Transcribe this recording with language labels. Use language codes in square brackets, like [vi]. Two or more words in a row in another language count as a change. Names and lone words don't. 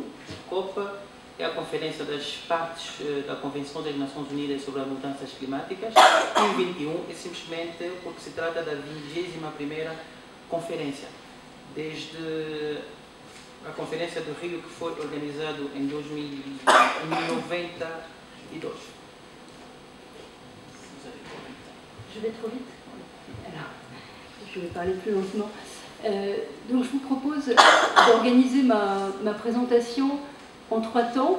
[pt] COP é a conferência das partes da Convenção das Nações Unidas sobre as Mudanças Climáticas, e 21 é simplesmente porque se trata da 21ª conferência. Desde a Conferência do Rio, que foi organizada em 1992. [fr] Je vais trop vite. Alors, je vais parler plus lentement. Donc je vous propose d'organiser ma présentation en 3 temps.